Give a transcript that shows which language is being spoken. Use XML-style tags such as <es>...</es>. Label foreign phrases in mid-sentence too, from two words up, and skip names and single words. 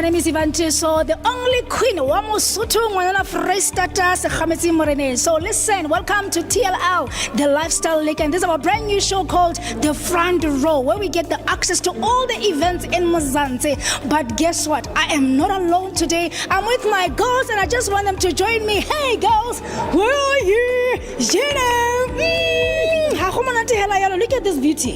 <en>So the only queen</en> <st>wa Mosotho ngwana Freestata se khametse morene.</st> <en>So listen, welcome to TLL, the Lifestyle League, and this is our brand new show called The Front Row, where we get the access to all the events in Mzansi. But guess what? I am not alone today. I'm with my girls, and I just want them to join me. Hey girls, where are you? Look at this beauty.</en>